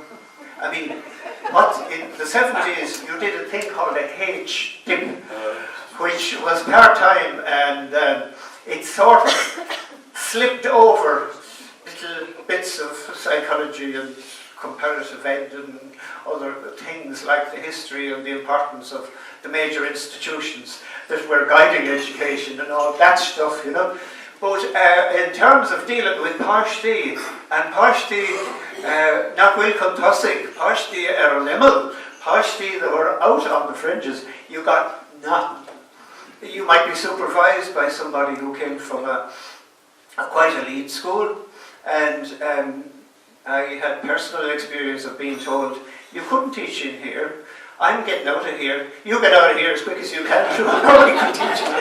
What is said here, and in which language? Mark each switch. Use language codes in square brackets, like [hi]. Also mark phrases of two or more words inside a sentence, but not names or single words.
[en] I mean, what in the 70s you did a thing called a H-dip, which was part-time, and it sort of slipped over little bits of psychology and comparative ed and other things like the history and the importance of the major institutions that were guiding education and all that stuff, you know. But in terms of dealing with Páistí, and [ga] Páistí nach bhfuil chun tosaigh, Páistí ar an imil, Páistí [en] that were out on the fringes, you got nothing. You might be supervised by somebody who came from a quite elite school, and I had personal experience of being told, you couldn't teach in here, I'm getting out of here, you get out of here as quick as you can, nobody can teach you.